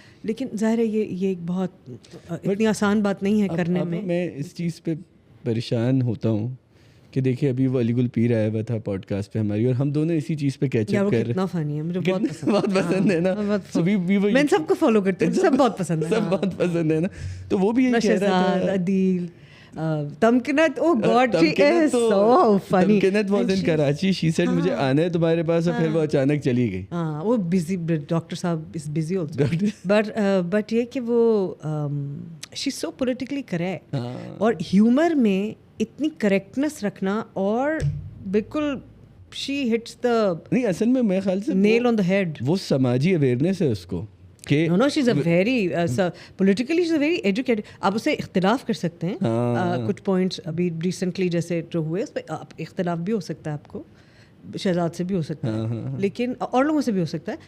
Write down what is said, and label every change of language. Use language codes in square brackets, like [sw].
[ur] لیکن ظاہر ہے یہ ایک بہت اتنی آسان بات نہیں ہے کرنے میں. میں اس چیز پہ پریشان ہوتا ہوں کہ دیکھیے ابھی وہ علی گل پیر آیا ہوا تھا پوڈ کاسٹ پہ ہماری, اور ہم دونوں اسی چیز پہ کیچ اپ کر رہے ہیں. کتنا فنی ہے, مجھے بہت پسند ہے نا. میں سب کو فالو کرتی ہوں, سب بہت پسند ہے, سب بہت پسند ہے نا. تو وہ بھی یہی کہہ رہا تھا, [en] Adeel, Tamkanat, oh God, she is so funny. Tamkanat was in Karachi. She said [ur] مجھے آنا ہے تمہارے پاس, اور پھر وہ اچانک چلی گئی. ہاں, وہ بزی, ڈاکٹر صاحب [en] is busy also, [ur] بٹ یہ کہ وہ [en] she is so politically correct, [ur] اور ہیومر میں اتنی کریکٹنس رکھنا, اور بالکل [en] she hits the [ur] نہیں, اصل میں میرے خیال سے [en] nail on the head. [ur] وہ سماجی اویئرنیس ہے اس کو کہ [en] no, she's a very politically she's a very educated. [ur] آپ اسے اختلاف کر سکتے ہیں, کچھ پوائنٹس ابھی ریسنٹلی جیسے جو ہوئے اس پہ اختلاف بھی ہو سکتا ہے آپ کو, شہزاد سے بھی ہو سکتا ہے, لیکن اور لوگوں سے بھی ہو سکتا ہے.